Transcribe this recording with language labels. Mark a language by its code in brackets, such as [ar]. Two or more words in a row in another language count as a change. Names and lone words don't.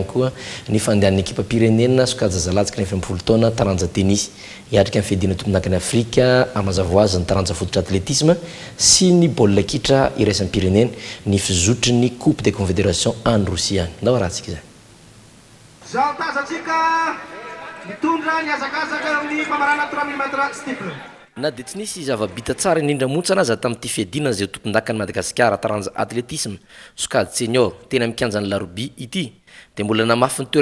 [mg] koa ny fandehan'ny ekipa pirenena sokajy zalatsika ny 20 taona taranja tennis hiatrika amin'ny fedina tompon-dakany Afrika amazava azy ny taranja fototra atletisme sy ny baolina kitra iraisan'ny pirenena ny fizotry ny [fr] coupe des confédérations en Russie [mg] ndao rahatsika izay. Zao tazatsika mitondra ny azakazaka amin'ny famarana 3000 m steeple. Na dia tsy nisy zava-bita tsara indrindra montsana aza tamin'ity fiadinana izay tompon-dakany Madagasikara taranja atletisme sokajy senior tena mikanja ny larobi ity dia mbola namafy ny